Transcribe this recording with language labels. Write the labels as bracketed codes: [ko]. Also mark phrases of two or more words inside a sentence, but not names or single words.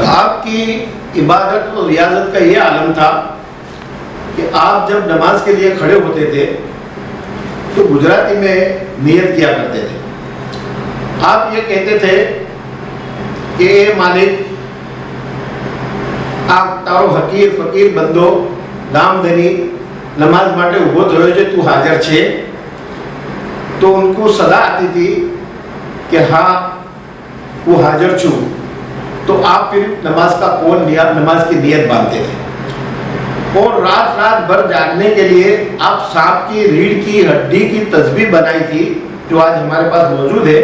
[ur] آپ کی عبادت اور ریاضت کا یہ عالم تھا کہ آپ جب نماز کے لیے کھڑے ہوتے تھے تو گجراتی میں نیت کیا کرتے تھے. آپ یہ کہتے تھے کہ [gu] એ માલિક આપ તારો હકીર ફકીર બંદો ગામધણી નમાઝ માટે ઊભો થયો છે, તું હાજર છે. [ur] تو ان کو صدا آتی تھی کہ [gu] હા હું હાજર છું. [ur] تو آپ پھر نماز کا قول نماز کی نیت باندھتے تھے. اور رات بھر جاگنے کے لیے آپ سانپ کی ریڑھ کی ہڈی کی تسبیح بنائی تھی جو آج ہمارے پاس موجود ہے.